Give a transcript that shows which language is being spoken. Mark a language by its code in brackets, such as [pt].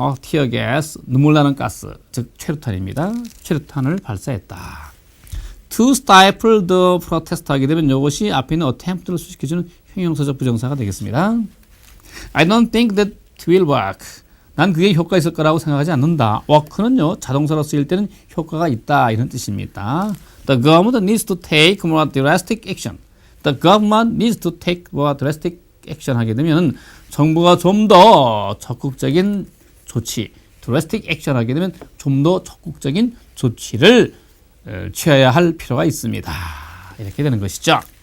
[ko] tear gas, 눈물 나는 가스, 즉 최루탄입니다. 최루탄을 발사했다. [en] To stifle the protest [ko] 하게 되면 이것이 앞에 있는 attempt를 수식해주는 형용사적 부정사가 되겠습니다. [en] I don't think that will work. [ko] 난 그게 효과 있을 거라고 생각하지 않는다. work는요 자동사로 쓰일 때는 효과가 있다 이런 뜻입니다. [en] The government needs to take more drastic action. The government needs to take more drastic action [ko] 하게 되면 정부가 좀 더 적극적인 조치, drastic action 하게 되면 좀 더 적극적인 조치를 취해야 할 필요가 있습니다. 이렇게 되는 것이죠.